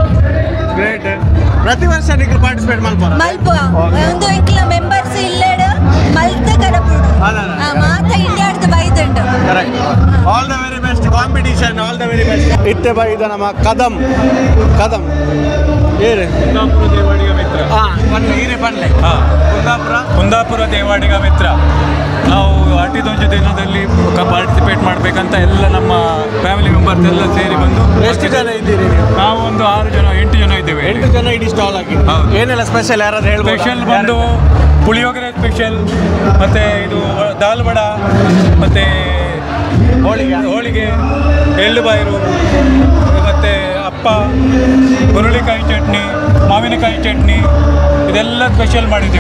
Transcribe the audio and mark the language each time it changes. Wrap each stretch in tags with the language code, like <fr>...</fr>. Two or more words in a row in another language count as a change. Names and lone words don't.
<kn>ಪ್ರತಿ ವರ್ಷ ನೀವು ಪಾರ್ಟಿಸಿಪೇಟ್</kn> <tcy>ಮಲ್ಪ ಒಂದು ಎಂಕ್ಲ ಮೆಂಬರ್ಸ್ ಇಲ್ಲೇಡು ಮಲ್ತ ಕರಪುಡು ಮಾತ ಇಂಡಿಯಾಡ್ದು ಬೈದುಂಡು.</tcy> <en>All the very best competition, all the very best.</en> <tcy>ಇತ್ತೆ ಬೈದ ನಮ್ಮ ಕದಂ ಏರೆ ಕುಂದಾಪುರ ದೇವಾಡಿಗ ಮಿತ್ರ ಕುಂದಾಪುರ ದೇವಾಡಿಗ ಮಿತ್ರ.</tcy> <kn>ನಾವು ಆಟಿದೊಂದು ದಿನದಲ್ಲಿ ಪಾರ್ಟಿಸಿಪೇಟ್ ಮಾಡಬೇಕಂತ ಎಲ್ಲ ನಮ್ಮ</kn> <en>family members</en> <kn>ಎಲ್ಲ ಸೇರಿ ಬಂದು. ಎಷ್ಟು ಜನ ಇದ್ದೀರಿ ನೀವು? ನಾವು ಒಂದು 8 ಜನ ಇದ್ದೇವೆ. 8 ಜನ ಇಡೀ ಸ್ಟಾಲ್ ಆಗಿ ಏನೆಲ್ಲ ಸ್ಪೆಷಲ್ ಯಾರಾದ್ರೂ ಹೇಳ್ಬೋದು? ಸ್ಪೆಷಲ್ ಬಂದು ಪುಳಿಯೋಗರೆ ಸ್ಪೆಷಲ್, ಮತ್ತು ಇದು ದಾಲ್ ವಡ, ಮತ್ತು ಹೋಳಿಗೆ, ಎಳ್ಳು ಬಾಯಿರು, ಮತ್ತು ಅಪ್ಪ, ಹುರುಳಿಕಾಯಿ ಚಟ್ನಿ, ಮಾವಿನಕಾಯಿ ಚಟ್ನಿ, ಇದೆಲ್ಲ ಸ್ಪೆಷಲ್ ಮಾಡಿದ್ದೀವಿ.</kn>